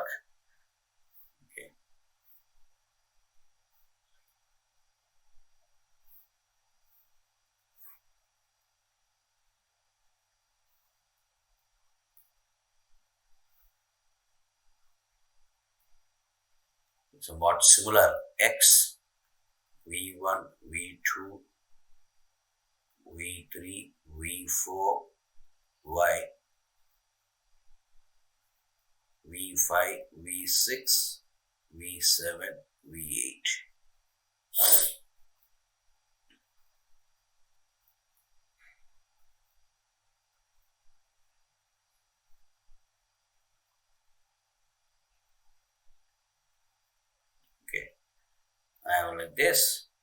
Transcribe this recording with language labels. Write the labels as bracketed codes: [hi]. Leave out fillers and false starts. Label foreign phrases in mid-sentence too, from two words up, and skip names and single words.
[en] Okay, it's somewhat similar. X, V1, V2, V3, V4, Y, V5, V6, V7, V8. Okay, I have like this.